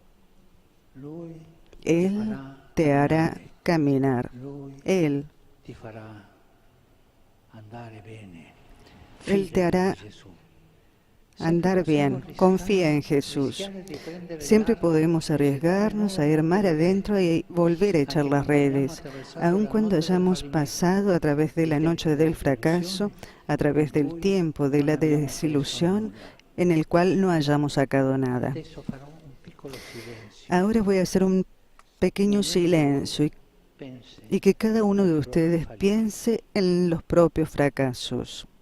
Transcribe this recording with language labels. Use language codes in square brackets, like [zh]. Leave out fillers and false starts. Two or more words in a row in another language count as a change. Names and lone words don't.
[it] Lui ti [es] Él [it] farà [es] te hará [it] camminare, [es] caminar. [it] Lui [es] Él [it] ti farà andare bene. [es] Él te [it] Fidati [es] hará [it] di Gesù. Sempre [es] andar [it] possiamo [es] bien. Confía en [it] rischiare [es] Jesús. [it] di prendere il [es] Siempre [it] largo [es] podemos [it] e gettare [es] arriesgarnos a ir [it] nuovamente [es] mar [it] le [es] adentro [it] reti, [es] y volver a echar [it] anche [es] las [it] quando abbiamo [es] redes, [it] attraversato [es] aun [it] la [es] cuando [it] notte del [es] hayamos [it] fallimento, [es] pasado a través de [it] il [es] la [it] tempo [es] noche del [it] della [es] fracaso, [it] delusione, [es] a través [it] in [es] del [it] cui [es] tiempo de [it] non [es] la [it] abbiamo preso [es] desilusión, [it] nulla. [es] en el cual no hayamos sacado nada. [it] Adesso farò un piccolo silenzio. [es] Ahora voy a hacer un pequeño [it] Ognuno di voi [es] silencio [it] pensi [es] y que cada uno [it] ai [es] de [it] propri [es] ustedes [it] fallimenti. [es] piense en los propios fracasos.